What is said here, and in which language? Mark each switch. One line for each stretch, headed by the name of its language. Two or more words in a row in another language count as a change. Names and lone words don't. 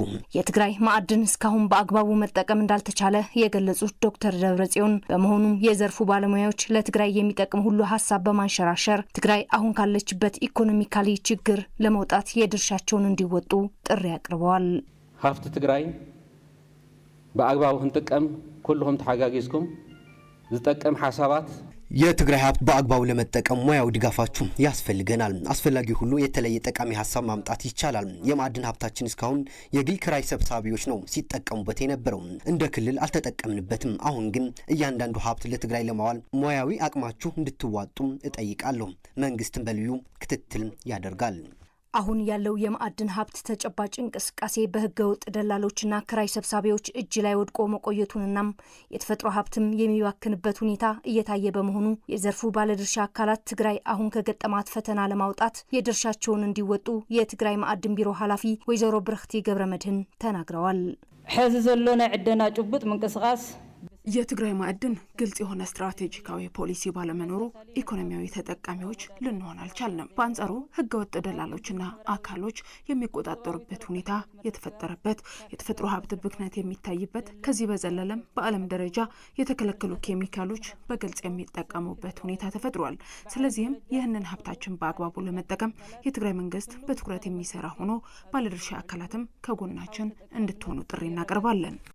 Amharic: የትግራይ ማዕድን እስካሁን በአግባቡ መጠቀም እንዳልተቻለ የገለጹት ዶክተር ደብረጽዮን በመሆኑም የዘርፉ ባለሙያዎች ለትግራይ የሚጠቅም ሁሉ ሀሳብ በማንሸራሸር ትግራይ አሁን ካለችበት ኢኮኖሚካሊ ችግር ለመውጣት የድርሻቸውን እንዲወጡ ጥሪ አቅርበዋል።
Tigrinya: ሀብት ትግራይ በአግባቡ ክንጥቀም ኩልኩም ተሓጋጊዝኩም ዝጠቅም ሐሳባት
Amharic: የትግራይ ሀብት በአግባቡ ለመጠቀም ሙያው ድጋፋችሁ ያስፈልገናል። አስፈላጊ ሁሉ የተለየ ጠቃሚ ሀሳብ ማምጣት ይቻላል። የማዕድን ሀብታችን እስካሁን የግል ክራይ ሰብሳቢዎች ነው ሲጠቀሙበት የነበረው። እንደ ክልል አልተጠቀምንበትም። አሁን ግን እያንዳንዱ ሀብት ለትግራይ ለማዋል ሙያዊ አቅማችሁ እንድትዋጡ እጠይቃለሁ። መንግስትን በልዩ ክትትል ያደርጋል። አሁን ያለው የማዕድን ሀብት ተጨባጭ እንቅስቃሴ በህገወጥ ደላሎችና ክራይ ሰብሳቢዎች እጅ ላይ ወድቆ መቆየቱንና የተፈጥሮ ሀብትም የሚባክንበት ሁኔታ እየታየ በመሆኑ የዘርፉ ባለድርሻ አካላት ትግራይ አሁን ከገጠማት ፈተና ለማውጣት የድርሻቸውን እንዲወጡ የትግራይ ማዕድን ቢሮ ኃላፊ ወይዘሮ ብርክቲ ገብረመድህን ተናግረዋል።
Tigrinya: ሕዚ ዘሎ ናይ ዕደና ጭቡጥ ምንቅስቃስ
Amharic: የትግራይ ማዕድን ግልጽ የሆነ ስትራቴጂካዊ ፖሊሲ ባለመኖሩ ኢኮኖሚያዊ ተጠቃሚዎች ልንሆን አልቻልንም። በአንጻሩ ህገወጥ ደላሎችና አካሎች የሚቆጣጠሩበት ሁኔታ የተፈጠረበት፣ የተፈጥሮ ሀብት ብክነት የሚታይበት፣ ከዚህ በዘለለም በዓለም ደረጃ የተከለከሉ ኬሚካሎች በግልጽ የሚጠቀሙበት ሁኔታ ተፈጥሯል። ስለዚህም ይህንን ሀብታችን በአግባቡ ለመጠቀም የትግራይ መንግስት በትኩረት የሚሰራ ሆኖ ባለድርሻ አካላትም ከጎናችን እንድትሆኑ ጥሪ እናቀርባለን።